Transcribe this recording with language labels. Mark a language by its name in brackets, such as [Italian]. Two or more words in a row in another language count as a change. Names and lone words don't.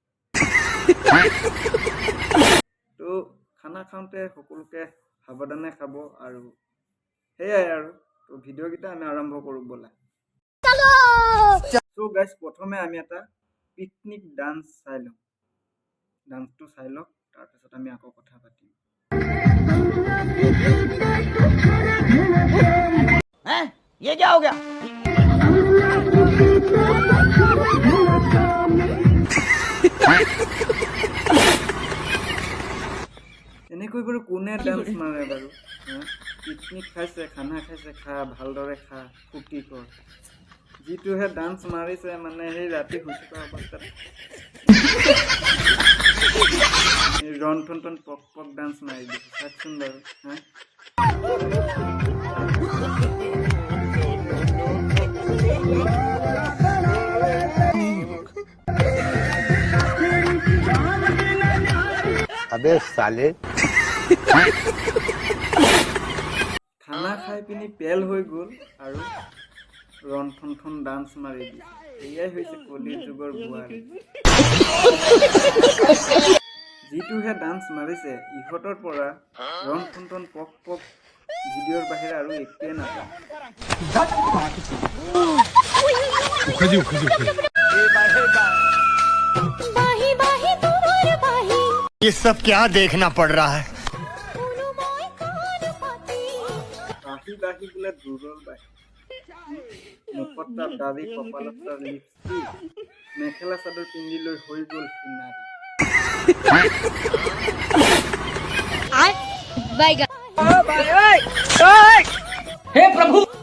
[Assamese] তো খানা খাওঁতে সকলোকে সাৱধানে খাব আৰু সেয়াই আৰু। তো ভিডিঅ' কেইটা আমি আৰম্ভ কৰোঁ ব'লা। তো গাইজ প্ৰথমে আমি এটা পিকনিক ডান্স চাই লওঁ। ডান্সটো চাই লওক, তাৰপিছত আমি আকৌ কথা পাতিম। [Hindi] ये क्या हो गया? [Assamese] এনেকৈ বাৰু কোনে ডান্স মাৰে বাৰু? পিকনিক খাইছে, খানা খাইছে, খা ভালদৰে খা, ফূৰ্তি কৰ। যিটোহে ডান্স মাৰিছে মানে সেই ৰাতি শুই থকা অৱস্থাত ৰন ঠন ঠন পক পক ডান্স মাৰি দিছে। চাওকচোন বাৰু। [Hindi] अबे साले [Assamese] খানা খাই পিনি পেল হৈ গ'ল আৰু ৰন ঠন ঠন ডান্স মাৰি দিছে। এয়াই হৈছে কলিৰ যুগৰ বোৱাৰী। যিটোহে ডান্স মাৰিছে, ইহঁতৰ পৰা ৰন ঠন ঠন পক পক ভিডিঅ'ৰ বাহিৰে আৰু একোৱে নাপায়। [Hindi] ये सब क्या देखना पड़ रहा है? [Assamese] বাহি বাহি বোলে দূৰৰ বাহি। মুখত তাৰ দাড়ি, কপালত তাৰ লিপষ্টিক, মেখেলা চাদৰ পিন্ধি লৈ হৈ গ'ল সিনাৰী। [Hindi] हे प्रभु!